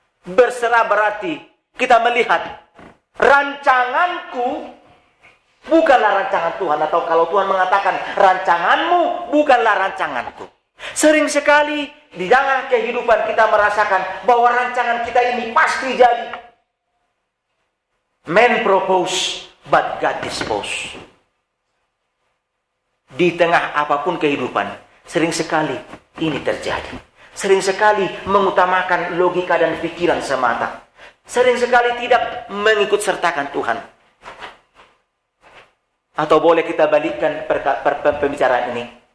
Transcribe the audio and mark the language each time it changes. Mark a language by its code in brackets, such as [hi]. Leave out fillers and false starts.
[id] Berserah berarti kita melihat rancanganku bukanlah rancangan Tuhan, atau kalau Tuhan mengatakan rancanganmu bukanlah rancanganku. Sering sekali di dalam kehidupan kita merasakan bahwa rancangan kita ini pasti jadi. [en] Man propose, but God dispose. [id] Di tengah apapun kehidupan, sering sekali ini terjadi. Sering sekali mengutamakan logika dan pikiran semata. Sering sekali tidak mengikut sertakan Tuhan. Atau boleh kita balikkan pembicaraan ini.